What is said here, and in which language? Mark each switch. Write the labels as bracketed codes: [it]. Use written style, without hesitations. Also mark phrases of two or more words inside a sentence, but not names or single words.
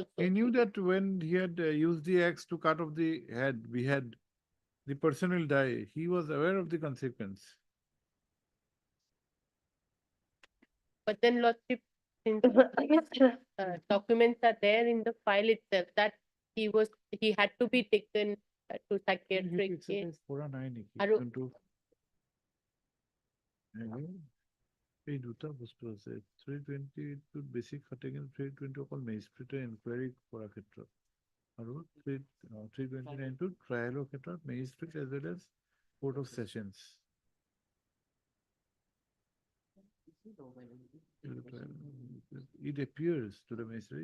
[en] He knew that when he had used the axe to cut off the head, behead, the person will die. He was aware of the consequence. But then Lordship, since documents are there in the file itself that he had to be taken to psychiatric care. [as] আৰু এই দুটা বস্তু আছে 320 বেছি খাটে কিন্তু 320 অকল মেজিষ্ট্ৰেটে ইনকুৱাৰী কৰাৰ ক্ষেত্ৰত আৰু 329 ট্ৰায়েলৰ ক্ষেত্ৰত মেজিষ্ট্ৰেট [en] as well as Court of Sessions it appears to the magistrate,